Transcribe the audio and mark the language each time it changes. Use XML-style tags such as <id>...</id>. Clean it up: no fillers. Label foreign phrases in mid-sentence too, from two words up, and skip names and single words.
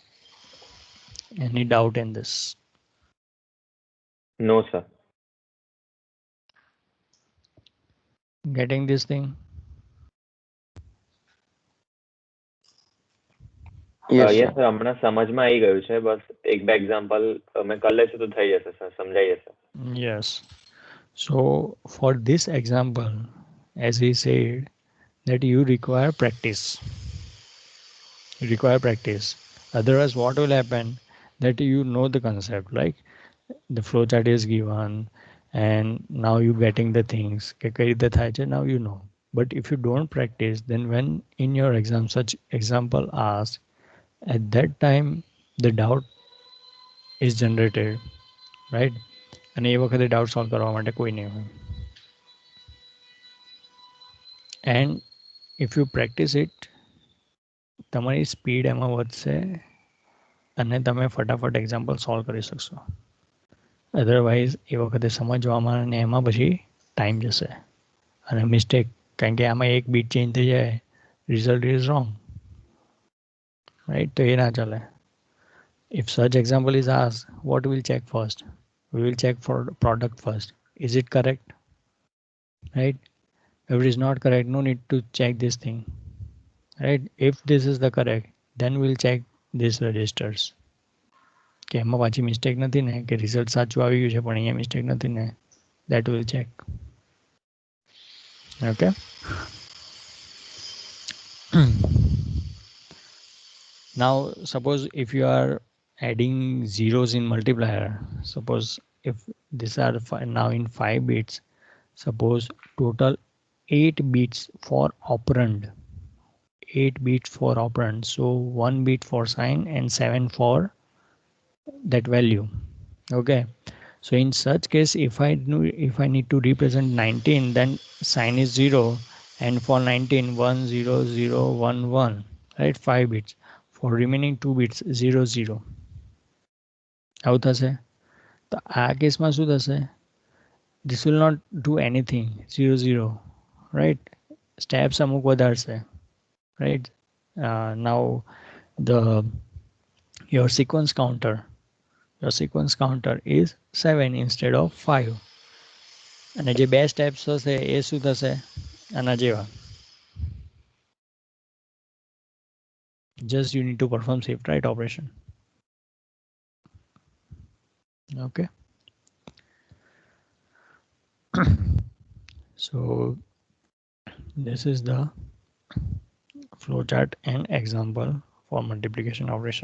<en>Any doubt in this? No, sir. Getting this thing? Yes, યસ sir.</en> <gu>સર હમણાં સમજમાં આવી ગયું છે. બસ એક બે એક્ઝામ્પલ મેં કરી લેશું તો થઈ જશે સર, સમજાઈ જશે.</gu> <en>Yes. So for this example, as we said, that you require practice. You require practice. Otherwise, what will happen? That you know the concept, like the flowchart is given, and now you getting the things.</en> <gu>કે કઈ રીતે થાય છે,</gu> <en>now you know. But if you don't practice, then when in your exam such example asked, at that time the doubt is generated, right?</en> <gu>અને એ વખતે ડાઉટ સોલ્વ કરવા માટે કોઈ નહીં હોય.</gu> <en>and if you practice it,</en> <gu>તમારી સ્પીડ એમાં વધશે અને તમે ફટાફટ એક્ઝામ્પલ સોલ્વ કરી શકશો. અધરવાઇઝ એ વખતે સમજવામાં અને એમાં પછી ટાઈમ જશે અને મિસ્ટેક, કારણ કે આમાં એક</gu> <en>bit change</en> <gu>થઈ જાય,</gu> <en>result is wrong,</en> <gu>રાઈટ? તો એ ના ચાલે.</gu> <en>If such example is asked, what we'll check first? We will check for product first. Is it correct? Right? If it is not correct, no need to check this thing. Right? If this is the correct, then we'll check these registers.</en> <gu>કે એમાં પાછી મિસ્ટેક નથી ને, કે રિઝલ્ટ સાચું આવી ગયું છે પણ અહીંયા મિસ્ટેક નથી ને,</gu> <en>that will check. Okay? Now suppose if you are adding zeros in multiplier, suppose if these are now in 5 bits, suppose total 8 bits for operand, 8 bits for operand, so 1 bit for sign and 7 for that value. Okay, so in such case, if I need to represent 19, then sign is 0, and for 19 1 0 0 1 1, right? 5 bits. For remaining 2 bits 0 0.</en> <gu>આવું થશે. તો આ કેસમાં શું થશે?</gu> <en>This will not do anything, 0 0, right?</en> <gu>Steps અમુક વધારશે,</gu> <en>right? Now the your sequence counter is 7 instead of 5.</en> <gu>અને જે બે સ્ટેપ્સ હશે એ શું થશે? આના જેવા.</gu> <en>Just you need to perform shift right operation. Okay. So this is the flowchart and example for multiplication operation.</en>